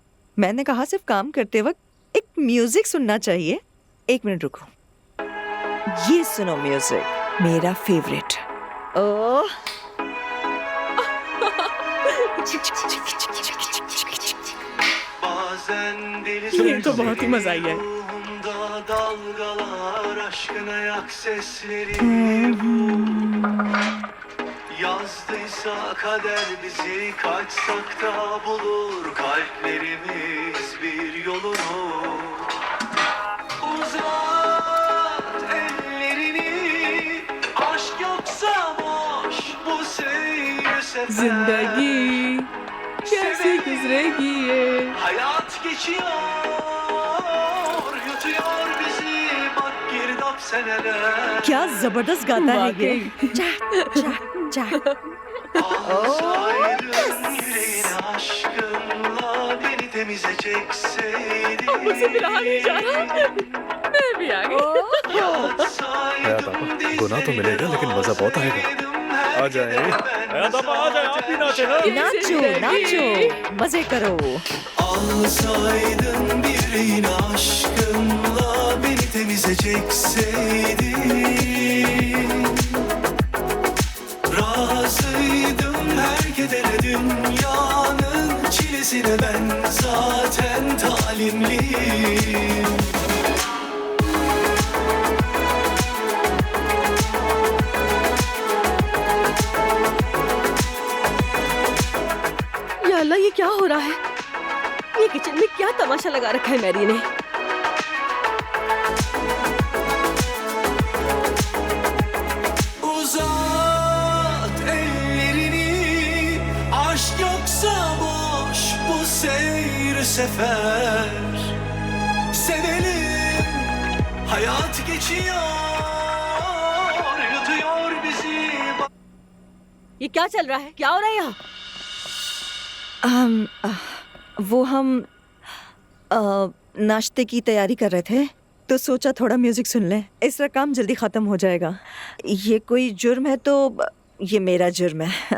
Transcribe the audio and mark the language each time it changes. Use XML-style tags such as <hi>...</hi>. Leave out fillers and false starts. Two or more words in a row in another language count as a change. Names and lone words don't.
<hi>मैंने कहा सिर्फ काम करते वक्त एक म्यूजिक सुनना चाहिए। 1 मिनट रुको, ये सुनो म्यूजिक, मेरा फेवरेट। ओह ये तो बहुत ही मजा आई है।</hi> <tr>Yazdıysa kader bizi kaçsak da bulur kalplerimiz bir yolunu. Uzat ellerini, aşk yoksa boş bu seyir sefer.</tr> <hi>जिंदगी कैसे गुजरेगी ये?</hi> <tr>Hayat geçiyor, yutuyor bizi bak girdap seneler.</tr> <hi>क्या जबरदस्त गाता है ये। चा, चा, चा।</hi> <tr>Alsaydın yüreğine aşkınla beni temize çekseydin.</tr> <hi>मुझसे मिला नहीं जा रहा। मैं भी आ गई। हयात आपा, गुनाह तो मिलेगा लेकिन मजा बहुत आएगा। आ जाए हयात आपा, आ जाए, आप भी नाचे ना। नाचो नाचो, मजे करो।</hi> <tr>Alsaydın yüreğine aşkınla beni temize çekseydin. Razıydım her kedere dünyanın çilesine ben zaten talimliyim.</tr> <hi>या अल्लाह, ये क्या हो रहा है? ये किचन में क्या तमाशा लगा रखा है मैरी ने?</hi> <tr>Uzat ellerini, aşk yoksa boş bu seyir sefer. Sevelim, hayat geçiyor, yutuyor bizi.</tr> <hi>ये क्या चल रहा है? क्या हो रहा है यहाँ? वो हम नाश्ते की तैयारी कर रहे थे, तो सोचा थोड़ा म्यूजिक सुन लें, इस तरह काम जल्दी खत्म हो जाएगा। ये कोई जुर्म है तो ये मेरा जुर्म है।</hi>